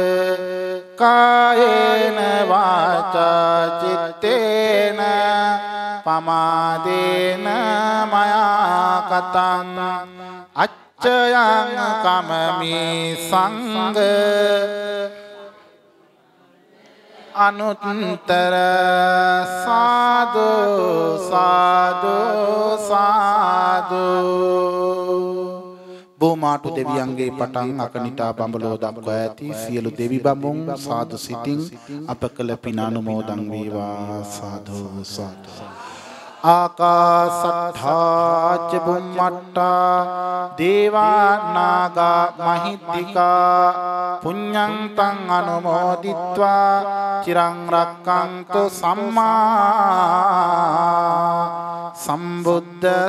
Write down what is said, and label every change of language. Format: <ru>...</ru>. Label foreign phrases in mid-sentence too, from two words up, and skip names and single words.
<pi>කායේන වාචා චිත්තේන පමාදේන මයා කතං අච්චයං කමමේ සංඝ අනුත්තර සාදු සාදු සාදු</pi> <si>බෝමාටු දෙවියන්ගේ පටන් අකනිටා බඹලෝ දක්වා ඇති සියලු දෙවි බඹුන් සාදු සිතින් අප කළ පින අනුමෝදන් වේවා සාදු සාදු</si> <pi>ආකාසට්ඨා ච බුම්මට්ටා දේවා නාග මහිද්దికා පුඤ්ඤං තං අනුමෝදිත්වා චිරං රක්ඛන්තු සම්මා සම්බුද්ධ</pi>